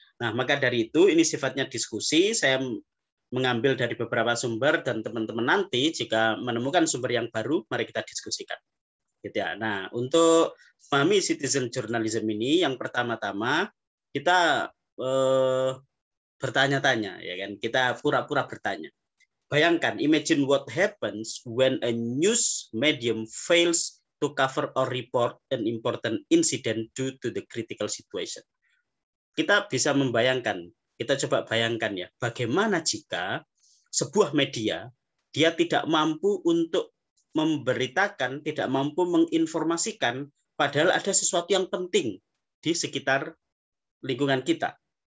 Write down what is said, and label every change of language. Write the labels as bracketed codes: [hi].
[id] Nah, maka dari itu ini sifatnya diskusi. Saya mengambil dari beberapa sumber dan teman-teman nanti jika menemukan sumber yang baru, mari kita diskusikan. Gitu ya. Nah, untuk memahami citizen journalism ini, yang pertama-tama kita bertanya-tanya, ya kan? Kita pura-pura bertanya. Bayangkan, [en] imagine what happens when a news medium fails to cover or report an important incident due to the critical situation. [id] Kita bisa membayangkan, kita coba bayangkan ya, bagaimana jika sebuah media dia tidak mampu untuk memberitakan, tidak mampu menginformasikan, padahal ada sesuatu yang penting di sekitar lingkungan kita.